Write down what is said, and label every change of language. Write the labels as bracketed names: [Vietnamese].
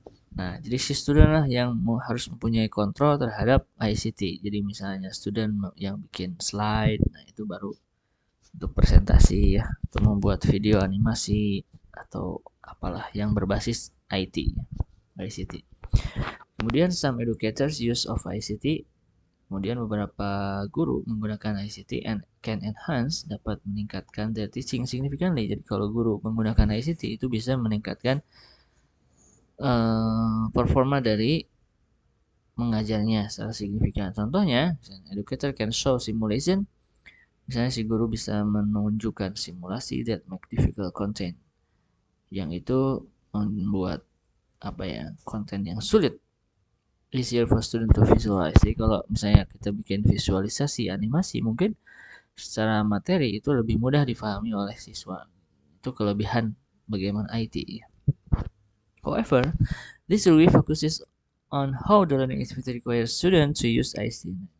[Indonesian] Nah, jadi si student lah yang harus mempunyai kontrol terhadap ICT. Jadi misalnya student yang bikin slide, nah itu baru untuk presentasi ya, atau membuat video animasi atau apalah yang berbasis ICT. Kemudian [English] some educators use of ICT. [Indonesian] Kemudian beberapa guru menggunakan ICT [English] and can enhance, [Indonesian] dapat meningkatkan [English] their teaching significantly. [Indonesian] Jadi kalau guru menggunakan ICT itu bisa meningkatkan performa dari mengajarnya secara signifikan. Contohnya, [English] educator can show simulation. [Indonesian] Misalnya si guru bisa menunjukkan simulasi [English] that make difficult content, [Indonesian] yang itu membuat konten yang sulit [English] easier for student to visualize. [Indonesian] Jadi kalau misalnya kita bikin visualisasi animasi, mungkin secara materi itu lebih mudah difahami oleh siswa. Itu kelebihan bagaimana IT. [English] However, this review focuses on how the learning activity requires students to use ICT.